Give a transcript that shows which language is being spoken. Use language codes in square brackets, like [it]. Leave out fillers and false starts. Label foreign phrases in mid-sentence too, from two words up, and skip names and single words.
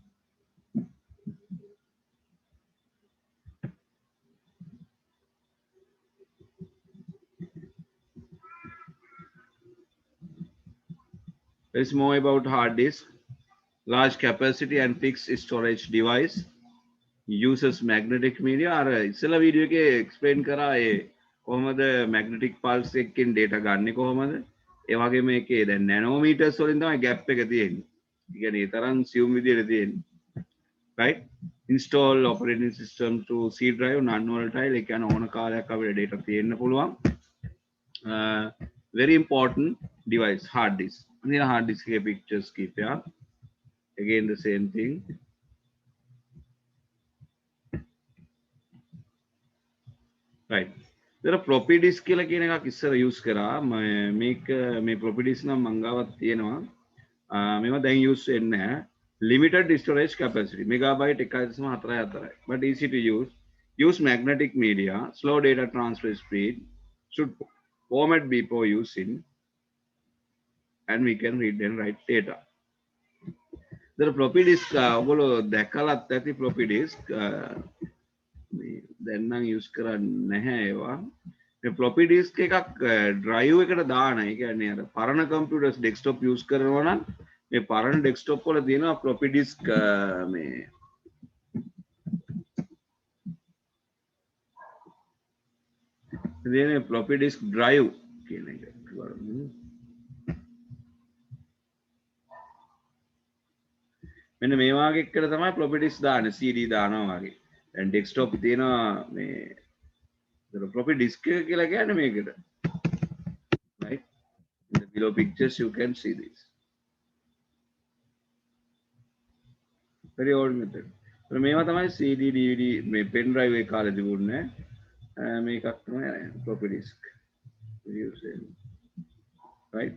[en] There is more about hard disk. Large capacity and fixed storage device. Uses magnetic media. [si] අර ඉස්සෙල්ලා වීඩියෝ එකේ explain කරා ඒ කොහොමද [en] magnetic pulse [si] එකකින් data ගන්නෙ කොහොමද? ඒ වගේ මේකේ දැන් nanometers වලින් තමයි gap එක තියෙන්නේ. ඒ කියන්නේ ඒ තරම් assume විදියට තියෙන්නේ. [en] Right? Install operating system to C drive non-volatile. [si] ඒ කියන්නේ ඕන කාලයක් අපිට data තියෙන්න පුළුවන්. [en] Very important device, hard disk. Here hard disk එකේ pictures කීපයක්. Again the same thing. Right. There are floppy disk [si] කියලා කියන එකක් ඉස්සර use කරා. මේක මේ [en] floppy disk [si] නම් මංගාවත් තියෙනවා. මේවා දැන් use වෙන්නේ නැහැ. [en] Limited storage capacity. Megabyte 1.44. But easy to use. Use magnetic media. Slow data transfer speed. Should format before using. And we can read and write data. There are floppy disk. [si] ඔයගොල්ලෝ දැකලත් ඇති [en] floppy disk. [si] දැන් නම් use කරන්නේ නැහැ ඒවා. මේ [en] floppy disk [si] එකක් drive එකට දාන. ඒ කියන්නේ අර පරණ [en] computers desktop [si] use කරනවා නම් මේ පරණ desktop වල තියෙනවා [en] floppy disk [si] මේ දෙන්නේ [en] floppy disk drive [si] කියන එක. මෙන්න මේ වාගේ එකට තමයි [en] floppy disk [si] දාන්නේ. CD දානවා වගේ. [en] And desktop [si] තියෙනවා මේ [en] floppy disk [si] එක කියලා කියන්නේ මේකට. [en] Right? In the below pictures you can see this. Very old method. [si] මේවා තමයි [en] CD DVD [si] මේ [en] pen drive [si] එක කාලේ තිබුණේ. මේකක් තමයි [en] floppy disk. Right?